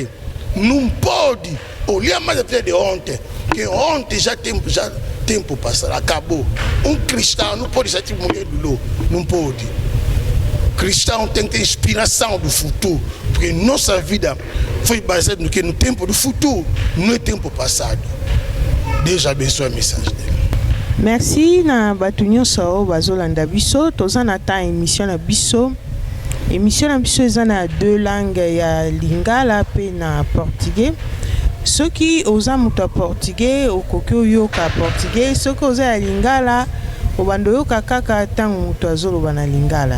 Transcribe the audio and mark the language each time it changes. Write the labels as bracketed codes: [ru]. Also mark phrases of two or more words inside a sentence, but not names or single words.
[pt] Não pode olhar mais a vida de ontem, que ontem já tempo passado, acabou. Um cristão não pode ser tipo mulher do Ló, não pode. Cristão tem que ter inspiração do futuro, porque nossa vida foi baseada no tempo do futuro, não é tempo passado. Deus abençoe a mensagem dele. [ln] Merci na bato nyonso bazolanda biso toza na ta émission na biso. Émission na biso eza na [fr] deux langues [ln] ya Lingala pe na portugais. Soki oza moto ya portugais okoki oyoka portugais, soki oza ya Lingala Obando yo kaka tango muto azoloba na lingala.